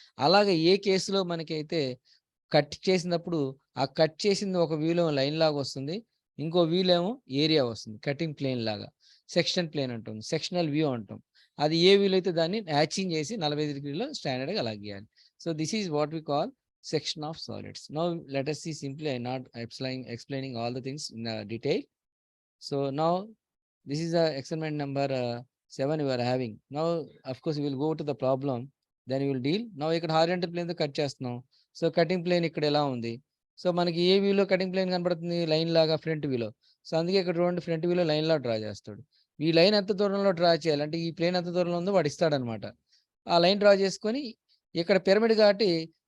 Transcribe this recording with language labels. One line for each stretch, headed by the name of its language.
Telugu: అలాగే ఏ కేస్‌లో మనకైతే కట్ చేసినప్పుడు, ఆ కట్ చేసింది ఒక వ్యూలో లైన్ లాగా వస్తుంది. ఇంకో వ్యూలో ఏమో ఏరియా వస్తుంది. కటింగ్ ప్లేన్ లాగా. సెక్షన్ ప్లేన్ అంటాం. సెక్షనల్ వ్యూ అంటాం. అది ఏ వ్యూలో అయితే దాన్ని హ్యాచింగ్ చేసి 45 డిగ్రీలో స్టాండర్డ్‌గా అలా గీయాలి.
English: So, this is what we call section of solids. Now let us see simply. I'm not explaining all the things in detail. So now this is experiment number 7 we are having. Now of course we will go to the problem. Then we will deal.
Telugu: Now ఇక్కడ horizontal plane తో cut చేస్తున్నాం. So cutting plane ఇక్కడ ఎలా ఉంది? So మనకి ఏ వ్యూలో cutting plane కనపడుతుంది? Line లాగా ఫ్రంట్ వ్యూలో. సో అందుకే ఇక్కడ చూడండి ఫ్రంట్ వ్యూలో లైన్ లా డ్రా చేస్తాడు. ఈ లైన్ ఎంత దూరంలో డ్రా చేయాలి? అంటే ఈ ప్లేన్ ఎంత దూరంలో ఉందో వాడు ఇస్తాడనమాట. ఆ లైన్ డ్రా చేసుకొని ఇక్కడ పిరమిడ్ కాబట్టి